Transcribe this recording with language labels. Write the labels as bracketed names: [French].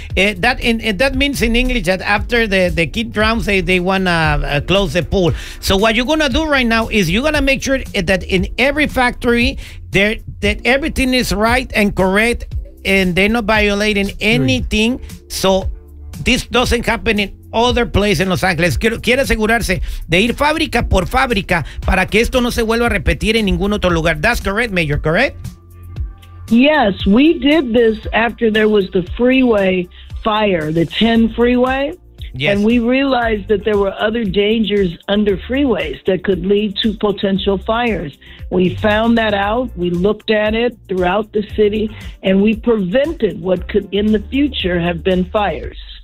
[English] That means in English that after the kid drowns, they want to close the pool. So what you're going to do right now is you're going to make sure that in every factory, that everything is right and correct, and they're not violating anything. So this doesn't happen in other place [Spanish] en Los Ángeles. Quiere asegurarse de ir fábrica por fábrica para que esto no se vuelva a repetir en ningún otro lugar. [English] That's correct, Mayor, correct? Yes, we did this after there was the freeway fire, the 10 freeway. Yes. And we realized that there were other dangers under freeways that could lead to potential fires. We found that out. We looked at it throughout the city, and we prevented what could in the future have been fires.